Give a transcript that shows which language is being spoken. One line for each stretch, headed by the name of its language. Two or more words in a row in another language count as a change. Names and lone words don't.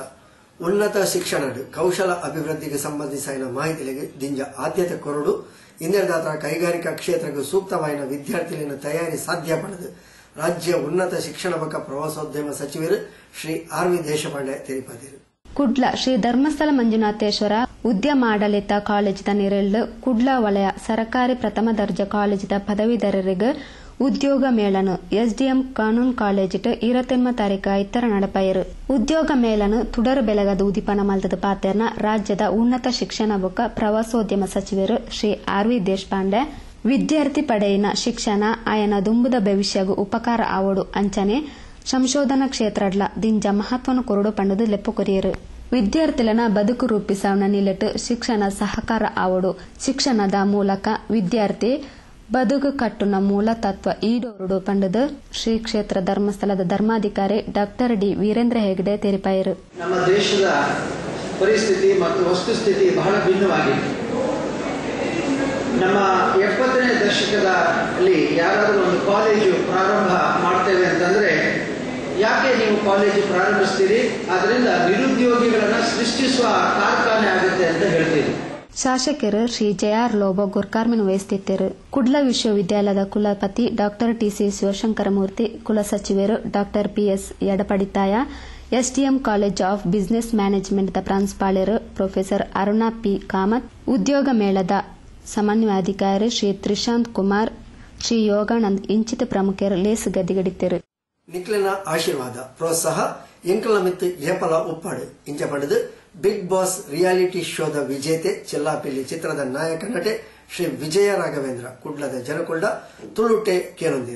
Tulu: ಉನ್ನತ ಶಿಕ್ಷಣ ಕೌಶಲ ಅಭಿವೃದ್ಧಿಗೆ ಸಂಬಂಧಿಸಿದ ಮಾಹಿತಿಗೆ ದಿಂಜ ಆದ್ಯತೆ ಕೊರಡು ಇಂದಿರದಾತ ಕೈಗಾರಿಕಾ ಕ್ಷೇತ್ರಕ್ಕೆ ಸೂಕ್ತವಾದ ವಿದ್ಯಾರ್ಥಿಗಳ ತಯಾರಿ ಸಾಧ್ಯ ಪಡೆದು ರಾಜ್ಯ ಉನ್ನತ ಶಿಕ್ಷಣ ಬಗ್ಗೆ ಪ್ರವಾಸೋದ್ಯಮ ಸಚಿವರು ಶ್ರೀ ಆರ್.ವಿ.
Kannada: ದೇಶಪಾಂಡೆ ತಿಳಿಸಿದರು.
Tulu: ಕುಡ್ಲ ಶ್ರೀ ಧರ್ಮಸ್ಥಳ ಮಂಜುನಾಥೇಶ್ವರ ಉದ್ಯಮಾಡಳಿತ ಕಾಲೇಜಿನ ನೆರಳು ಕುಡ್ಲ ವಲಯ ಸರ್ಕಾರಿ ಪ್ರಥಮ ದರ್ಜೆ ಕಾಲೇಜಿನ ಪದವೀಧರರಿಗೆ ಉದ್ಯೋಗ ಮೇಳನು ಎಸ್ಡಿಎಂ ಕಾನೂನು ಕಾಲೇಜಿಟ್ 20 ತಾರೀಕು ಇತ್ತರ ನಡಪಯರು. ಉದ್ಯೋಗ ಮೇಳನು ತುಡರು ಬೆಳಗದ ಉದಿಪನ ಮಲ್ತದ ಪಾತೆರ್ನ ರಾಜ್ಯದ ಉನ್ನತ ಶಿಕ್ಷಣ ಬೊಕ್ಕ ಪ್ರವಾಸೋದ್ಯಮ ಸಚಿವರು ಶ್ರೀ ಆರ್.ವಿ. ದೇಶಪಾಂಡೆ ವಿದ್ಯಾರ್ಥಿ ಪಡೆಯಿನ ಶಿಕ್ಷಣ ಆಯನ ದುಂಬುದ ಭವಿಷ್ಯಗೂ ಉಪಕಾರ ಆವಡು ಅಂಚನೆ ಸಂಶೋಧನಾ ಕ್ಷೇತ್ರಡ್ಲ ದಿಂಜ ಮಹತ್ವನ ಕೊರಡು ಪಂಡದು ಲೆಪ್ಪು ಕೊರಿಯರು. ವಿದ್ಯಾರ್ಥಿಗಳನ್ನ ಬದುಕು ರೂಪಿಸವನ ನಿಲೆಟ್ ಶಿಕ್ಷಣ ಸಹಕಾರ ಆವಡು. ಶಿಕ್ಷಣದ ಮೂಲಕ ವಿದ್ಯಾರ್ಥಿ ಬದುಕು ಕಟ್ಟುನ ಮೂಲ ತತ್ವ ಈಡೋರುಡು ಪಂಡದು ಶ್ರೀ ಕ್ಷೇತ್ರ ಧರ್ಮಸ್ಥಳದ ಧರ್ಮಾಧಿಕಾರಿ ಡಾಕ್ಟರ್ ಡಿ ವೀರೇಂದ್ರ ಹೆಗ್ಡೆ ತೆರಿಪಾಯರು.
Kannada: ನಮ್ಮ ದೇಶದ ಪರಿಸ್ಥಿತಿ ಮತ್ತು ವಸ್ತುಸ್ಥಿತಿ ಬಹಳ ಭಿನ್ನವಾಗಿದೆ. ನಮ್ಮ 70ನೇ ದಶಕದಲ್ಲಿ ಯಾರಾದರೂ ಒಂದು ಕಾಲೇಜು ಪ್ರಾರಂಭ ಮಾಡ್ತೇವೆ ಅಂತಂದ್ರೆ ಯಾಕೆ ನೀವು ಕಾಲೇಜು ಪ್ರಾರಂಭಿಸ್ತೀರಿ, ಅದರಿಂದ ನಿರುದ್ಯೋಗಿಗಳನ್ನ ಸೃಷ್ಟಿಸುವ ಕಾರ್ಖಾನೆ ಆಗುತ್ತೆ ಅಂತ ಹೇಳ್ತೀರಿ. ಶಾಸಕರು ಶ್ರೀ ಜೆ.ಆರ್. ಲೋಬೋ ಗುರ್ಕಾರ್ಮಿನ್ ವಹಿಸುತ್ತಿದ್ದರು.
Tulu: ಕುಡ್ಲ ವಿಶ್ವವಿದ್ಯಾಲಯದ ಕುಲಪತಿ ಡಾಕ್ಟರ್ ಟಿ.ಸಿ. ಶಿವಶಂಕರಮೂರ್ತಿ, ಕುಲಸಚಿವರು ಡಾಕ್ಟರ್ ಪಿ.ಎಸ್. ಎಡಪಡಿತಾಯ, ಎಸ್ಡಿಎಂ ಕಾಲೇಜ್ ಆಫ್ ಬಿಸಿನೆಸ್ ಮ್ಯಾನೇಜ್ಮೆಂಟ್ ಪ್ರಾಂಶುಪಾಲರು ಪ್ರೊಫೆಸರ್ ಅರುಣಾ ಪಿ ಕಾಮತ್, ಉದ್ಯೋಗ ಮೇಳದ ಸಮನ್ವಯಾಧಿಕಾರಿ ಶ್ರೀ ತ್ರಿಶಾಂತ್ ಕುಮಾರ್, ಶ್ರೀ ಯೋಗಾನಂದ್ ಇಂಚಿತ ಪ್ರಮುಖರು ಲೇಸು ಗದ್ದಿಗಡಿತರು. ನಿಕ್ಲಿನ ಆಶೀರ್ವಾದ ಪ್ರೋತ್ಸಾಹ ಎಂಕಲ ಮಿತ್ತು ಏಪಲ ಉಪ್ಪಾಡು ಇಂಚ ಪಡೆದು ಬಿಗ್ ಬಾಸ್ ರಿಯಾಲಿಟಿ ಶೋದ ವಿಜೇತೆ ಚೆಲ್ಲಾಪಿಲ್ಲಿ ಚಿತ್ರದ ನಾಯಕ ನಟೆ ಶ್ರೀ ವಿಜಯ ರಾಘವೇಂದ್ರ ಕುಡ್ಲದ ಜನಕೊಂಡ ತುಳುಟೆ ಕೇನೊಂದಿರು.